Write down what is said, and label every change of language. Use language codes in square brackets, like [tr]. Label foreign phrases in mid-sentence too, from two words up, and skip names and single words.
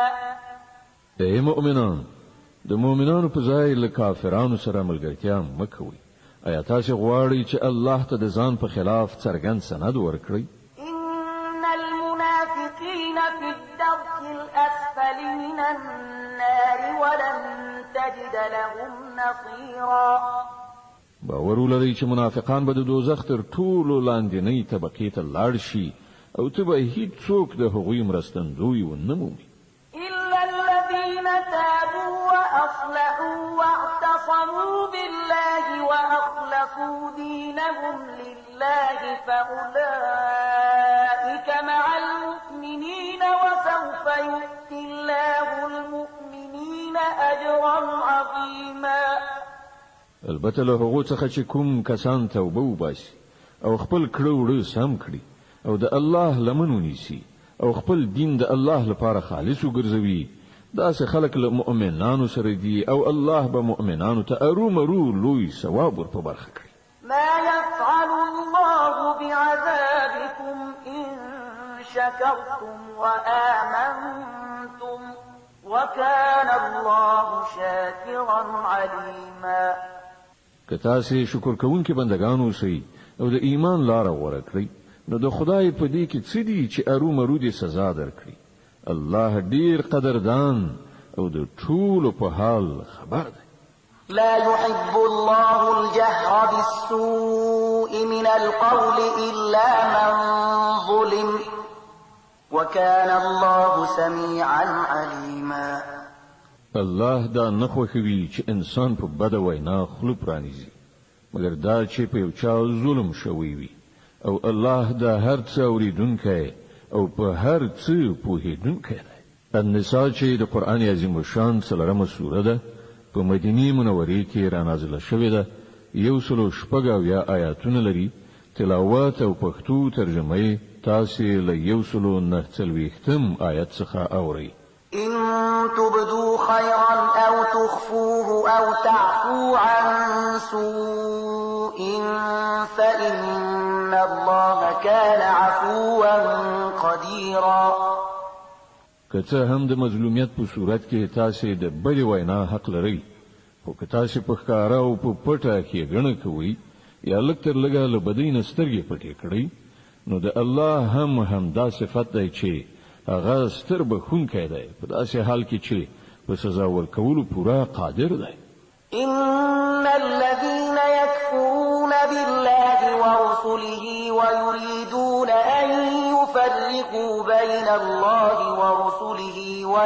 [ps] اے مؤمنان، د مؤمنانو په ځای له کافرانو سره ملګرتیا مه کوئ. آیا تاسو غواړئ چې الله ته د ځان په خلاف څرګند سند ورکړئ؟ [ar] إن المنافقين في الدرك الأسفل من النار ولن تجد لهم نصيرا. [ps] باور ولرئ چې منافقان به د دوزخ تر ټولو لاندنۍ طبقې ته لاړ شي او ته به هیڅوک د هغوی مرستندوی ونه مومي. [ar] إلا الذين تابوا وأصلحوا واعتصموا بالله وأخلصوا دينهم لله فأولئك مع المؤمنين وسوف يؤتي الله المؤمنين أجرا عظيما. [ps] البته له هغو څخه چې کوم کسان توبه وباسي او خپل کړه وړه سم کړي او د الله لمن ونیسي او خپل دین د الله لپاره خالص وګرځوي، داسې خلک له مؤمنانو سره دي او الله به مؤمنانو ته ارومرو لوی ثواب ور په برخه کړي. [ar] ما يفعل الله بعذابكم إن شكرتم وآمنتم وكان الله شاكرا عليما. [ps] که تاسو شکر کوونکي بندگان اوسئ او د ایمان لاره غوره کړئ نو د خدای په دې کې څه دي چې ارومرو دې سزا درکړي. الله ډیر قدردان او د ټولو په حال خبر دی. [ar] لا يحب الله الجهر بالسوء من القول إلا من ظلم وكان الله سميعا عليما. [ps] الله دا نه خوښوي چې انسان په بد وینا خوله پرانیزي مګر دا چې په یو چا ظلم شوی وي او الله دا هر څه اوریدونکی او په هر څه پوهیدونکی دی. النساء چې د قرآن عظیم شان څلورمه سوره ده په مدینه منورې کې را نازله شوې ده. 106 آیاتونه لري. تلاوت او پښتو ترجمه تاسو له 109 آیت څخه اورئ. [ar] إن تبدوا خيرا أو تخفوه أو تعفوا عن سوء فإن الله كان عفوا قديرا. [ps] که هم د مظلومیت په صورت کې تاسو د بل وینا حق لرئ، خو که تاسو په ښکارا او په پټه کې غنه کوي یا لکتر لګا له بدین سترګې پټې کړئ نو د الله هم دا صفت دی چې هغه ستر بخونکی دی په داسې حال کې چې په سزا ورکولو پورا قادر دی. [ar] إن الذين يكفرون بالله ورسله ويريدون أن يفرقوا بين الله ورسله